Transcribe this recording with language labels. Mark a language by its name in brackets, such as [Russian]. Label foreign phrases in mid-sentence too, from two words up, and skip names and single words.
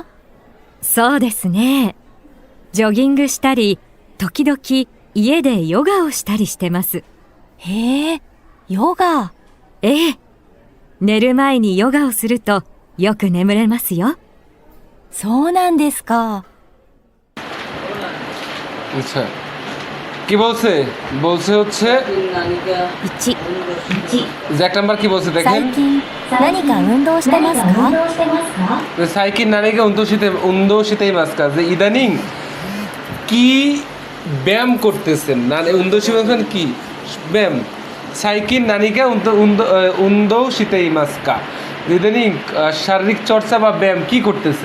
[Japanese] そうですね。ジョギングしたり、時々家でヨガをしたりしてます。へえ、ヨガ。ええ。寝る前にヨガをするとよく眠れますよ。そうなんですか。 [Bangla] আচ্ছা কি বলছে, বলছে হচ্ছে 1、 যে এক নাম্বার কি বলছে দেখেন, [Japanese] 最近何か運動してますか？最近何か運動してますか, [Bangla] যে ইদানিং কি ব্যায়াম করতেছেন। উন্দোশিতেই কি ব্যায়াম, [Japanese] 最近何か運動してますか, [Bangla] ইদানিং শারীরিক চর্চা বা ব্যায়াম কি করতেছেন।